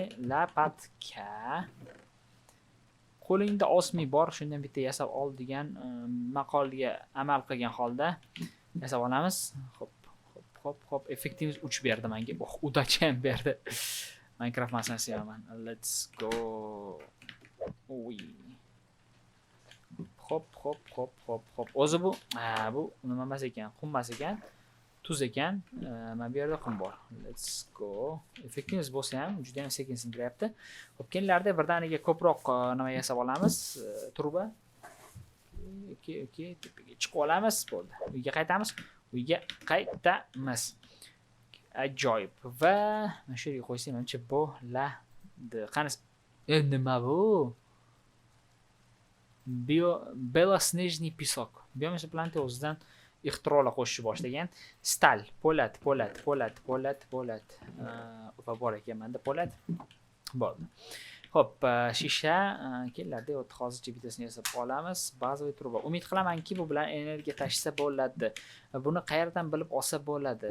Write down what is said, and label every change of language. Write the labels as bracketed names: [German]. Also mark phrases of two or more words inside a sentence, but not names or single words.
[Uzbek] Lapatka. Qo'lingda osmi bor, shundan bitta yasab ol degan maqolga amal qilgan holda yasab olamiz. Xo'p, effektimiz 3 berdi menga. Udacham ham berdi. Minecraft masalasi sevaman. [English] Let's go. [Uzbek] Xo'p. O'zi bu nima emas ekan, qum emas ekan, tuz ekan. Mana bu yerda qum bor. [English] Let's go. [Uzbek] Effektimiz bo'lsa ham juda ham sekin sindiryapti. Xo'p, keyinlarda birdaniga ko'proq nima yasab olamiz? Truba. Okay, tepaga chiqib olamiz, bo'ldi. Uyga qaytamiz. Ajoyib. Va mana shu yerga qo'ysam, menimcha bo'ladi. Qani, nima bu? [Russian] Белоснежный песок. [Uzbek] Biomassaplante o'zidan ixtirolar qo'shishni boshlagan. Stal, po'lat. Va bor ekan menda po'lat. Bo'ldi. Xo'p, shisha keladi. Hozircha bittasini yasab olamiz. Bazaviy truba. Umid qilamanki, bu bilan energiya tashisa bo'ladi. Buni qayerdan bilib olsa bo'ladi?